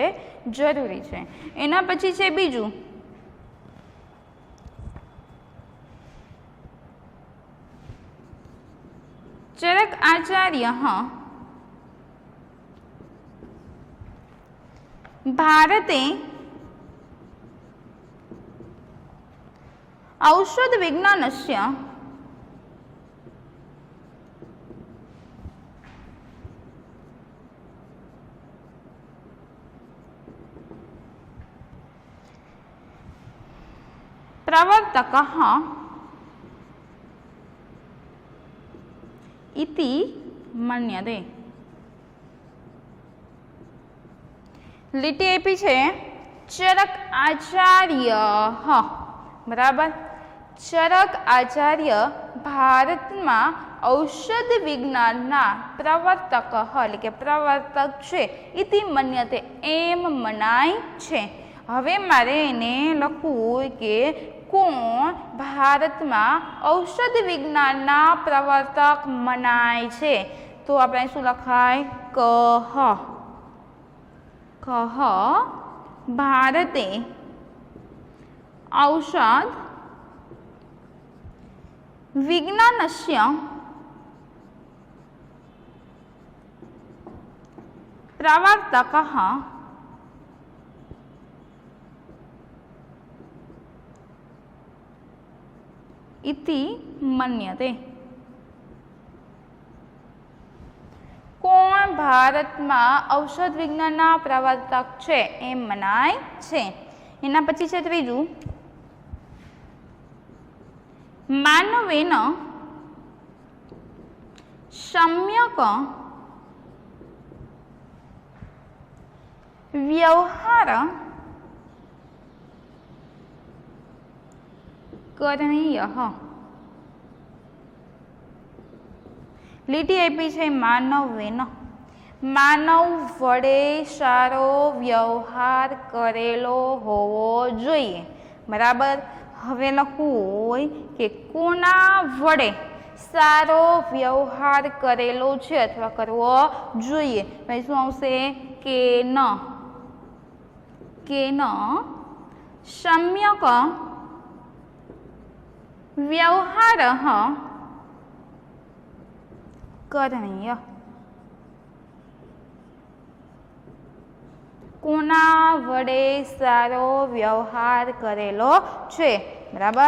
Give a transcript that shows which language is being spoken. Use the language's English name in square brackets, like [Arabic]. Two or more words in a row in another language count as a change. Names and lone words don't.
[Gujarati] જરૂરી છે. એના પછી છે બીજું ચરક આચાર્ય ભારતે [Sanskrit] औषध विज्ञानस्य प्रवर्तकः इति मन्यते। [Gujarati] લીટી આપી છે ચરક આચાર્ય, બરાબર, ચરક આચાર્ય ભારતમાં ઔષધ વિજ્ઞાનના પ્રવર્તક એટલે કે પ્રવર્તક છે, [Sanskrit] इति मन्यते [Gujarati] એમ મનાય છે। હવે મારે એને લખવું હોય કે કોણ ભારતમાં ઔષધ વિજ્ઞાનના પ્રવર્તક મનાય છે, તો આપણે શું લખાય? [Sanskrit] कः भारते औषध विज्ञानस्य प्रवर्तकः इति मन्यते। [Gujarati] કોણ ભારતમાં ઔષધ વિજ્ઞાનના પ્રવર્તક છે એમ મનાય છે। એના પછી છે ત્રીજું, [Sanskrit] मानवेन सम्यक व्यवहार करणीयः। [Gujarati] લીટી આપી છે માનવેન, માનવ વડે સારો વ્યવહાર કરેલો હોવો જોઈએ, બરાબર। હવે લખવું હોય કે કોના વડે સારો વ્યવહાર કરેલો છે અથવા કરવો જોઈએ, ભાઈ શું આવશે? [Sanskrit] કેન सम्यक व्यवहारः करणीय। [Gujarati] કોના વડે સારો વ્યવહાર કરેલો છે, બરાબર।